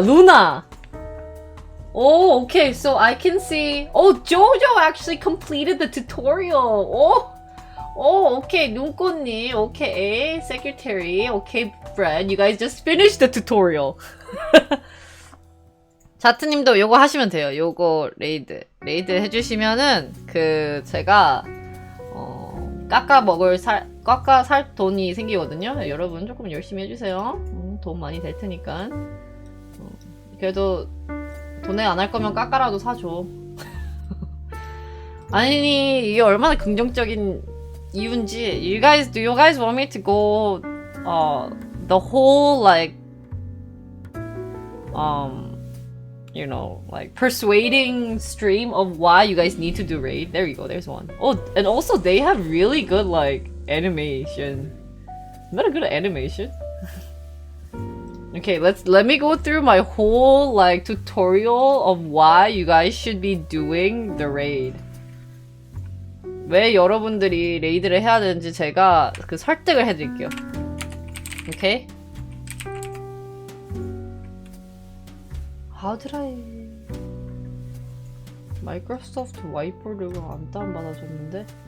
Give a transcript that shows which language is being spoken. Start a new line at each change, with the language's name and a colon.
English: 루나. Oh, okay. So I can see. Oh, Jojo actually completed the tutorial. Oh, okay. 눈꽃님. Okay. Secretary. Okay, Fred. You guys just finished the tutorial.
Korean: 자트님도 요거 하시면 돼요. 요거 레이드 해주시면은 그 제가 깎아 살 돈이 생기거든요. 여러분 조금 열심히 해주세요. 돈 많이 될 테니까. 그래도 돈에 안 할 거면 깎아라도 사줘. 아니 이게 얼마나 긍정적인 이유인지.
English: Do you guys want me to go the whole like you know, like persuading stream of why you guys need to do raid? There you go, there's one. Oh, and also they have really good like animation. Isn't that a good animation? Okay, let me go through my whole like tutorial of why you guys should be doing the raid.
Korean: 왜 여러분들이 레이드를 해야 되는지 제가 그 설득을 해드릴게요.
English: Okay? How did I...
Korean: 마이크로소프트 와이퍼를 안 다운받아줬는데?